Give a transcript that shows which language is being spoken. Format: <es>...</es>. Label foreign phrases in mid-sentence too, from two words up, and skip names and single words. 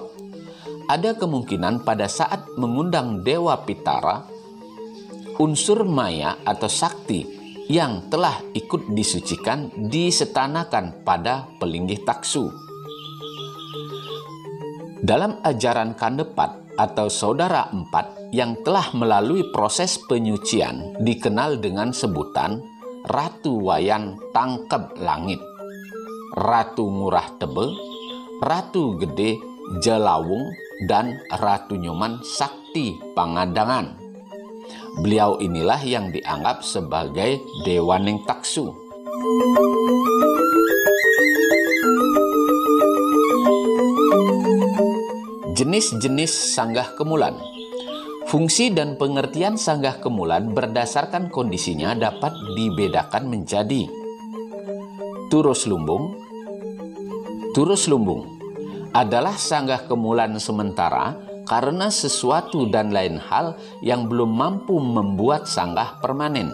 <id>Ada kemungkinan pada saat mengundang Dewa Pitara, unsur maya atau sakti yang telah ikut disucikan disetanakan pada pelinggih taksu. Dalam ajaran Kandepat atau Saudara Empat yang telah melalui proses penyucian dikenal dengan sebutan Ratu Wayan Tangkep Langit, Ratu Ngurah Tebe, Ratu Gede Jelawung, dan Ratu Nyoman Sakti Pangadangan. Beliau inilah yang dianggap sebagai Dewaning Taksu. Jenis-jenis Sanggah Kemulan. Fungsi dan pengertian Sanggah Kemulan berdasarkan kondisinya dapat dibedakan menjadi Turus Lumbung, Turus lumbung adalah sanggah kemulan sementara karena sesuatu dan lain hal yang belum mampu membuat sanggah permanen.</id>